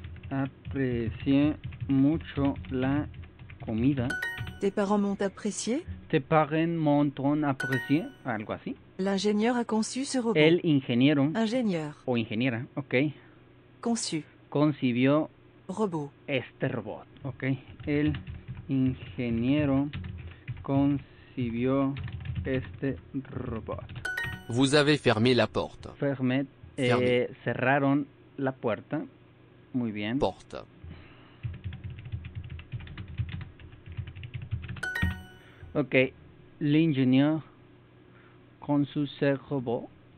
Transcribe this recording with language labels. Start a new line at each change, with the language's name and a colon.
Spanish: Aprecié mucho la comida.
French: Tes parents m'ont apprécié? Tes parents m'ont apprécié.
Spanish: Algo así.
French: L'ingénieur a conçu ce robot.
Spanish: El ingeniero
French: Ingénieur.
Spanish: o ingeniera, ok,
French: Conçu.
Spanish: concibió
French: Robot.
Spanish: este robot, ok. El ingeniero concibió este robot.
French: Vous avez fermé la porte. Fermet, Fermé.
Spanish: cerraron la puerta. Muy bien.
French: Porte. Ok. L'ingénieur conçut ce robot.